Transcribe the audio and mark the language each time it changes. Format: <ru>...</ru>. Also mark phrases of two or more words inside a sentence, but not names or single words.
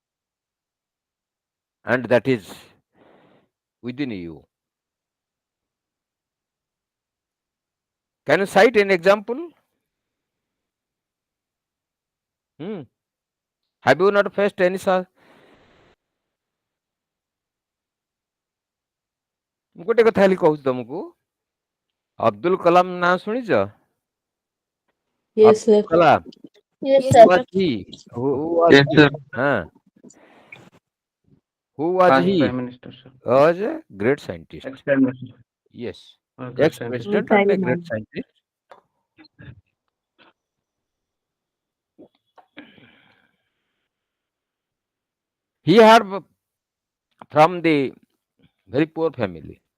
<en>And that is within you. Can you cite an example? Have you not faced any such?</en> <or>ମୁଁ ଗୋଟେ କଥା ଖାଲି କହୁଛି ତମକୁ, ଅବଦୁଲ କଲାମ ନାଁ ଶୁଣିଛ?</or> <en>Yes, sir. Abdul Kalam. Yes, Who sir. was he? Who was Yes, he? sir. Huh? Who was First he? Prime Minister, sir. Was a great scientist. Ex-Prime Minister. Yes. Great scientist. Ex-president and a great scientist. He had from the very poor family.</en>